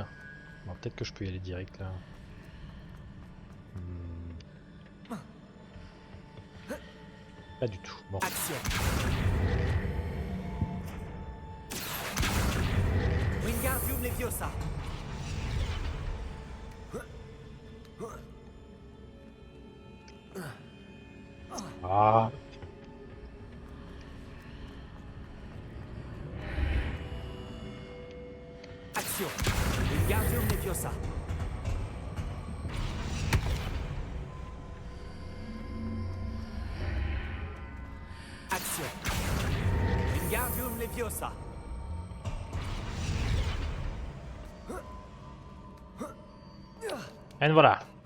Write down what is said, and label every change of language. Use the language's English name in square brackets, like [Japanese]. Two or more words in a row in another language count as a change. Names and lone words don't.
[French] Bon, peut-être que je peux y aller direct là. Pas du tout. Bon. Action. Wingardium Leviosa. Ah. Action. Wingardium Leviosa. Action. Wingardium Leviosa. Et voilà.